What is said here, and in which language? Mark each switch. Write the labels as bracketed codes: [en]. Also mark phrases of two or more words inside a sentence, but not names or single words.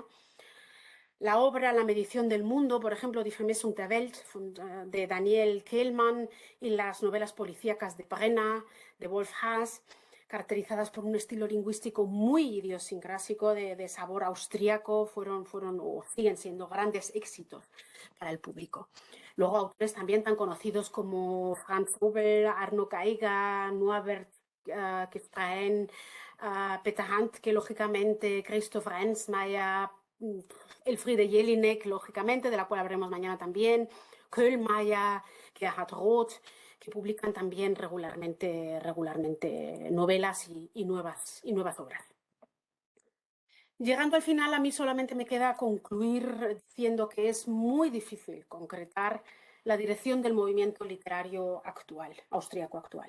[es] La obra La medición del mundo, por ejemplo, [de] Die Vermessung der Welt, [es] de Daniel Kehlmann, y las novelas policíacas de Brenner, de Wolf Haas, caracterizadas por un estilo lingüístico muy idiosincrásico, de sabor austríaco, fueron o siguen siendo grandes éxitos para el público. Luego autores también tan conocidos como Franz Hobel, Arno Geiger, Norbert Gefrein, Peter Handke, lógicamente, Christoph Rensmeier, Elfriede Jelinek, lógicamente, de la cual hablaremos mañana también, Köhlmeier, Gerhard Roth, que publican también regularmente novelas y nuevas obras. Llegando al final, a mí solamente me queda concluir diciendo que es muy difícil concretar la dirección del movimiento literario actual, austríaco actual.